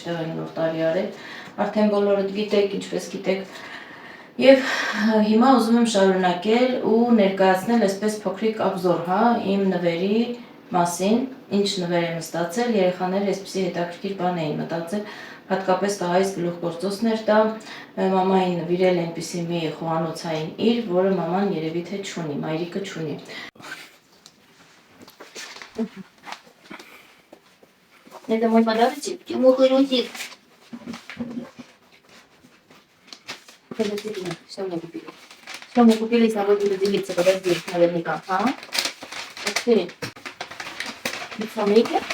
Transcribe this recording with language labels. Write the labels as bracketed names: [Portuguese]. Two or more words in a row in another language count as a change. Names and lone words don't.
[Armenian] տեղ ենք նոր տարի արել, արդեն բոլորդ գիտեք, ինչպես գիտեք, և հիմա ուզում եմ շարունակել ու ներկայացնել այսպես փոքրիկ աբզոր, իմ նվերի մասին, ինչ նվեր եմ ստացել, երեխաները այսպիսի հետաքրքիր բան էին մտածել, հատկապես տղայիս գլուխգործոցներ տա, մամային նվիրել այնպիսի մի խոհանոցային իր, որը մաման երևի թե չունի, մայրիկը չունի։ [Russian] Это мой подарочек. Ему хрустит. Подожди, что мне купили? Что мне купили, с тобой буду делиться. Подожди, наверняка. Ух ты. Бицамейкер.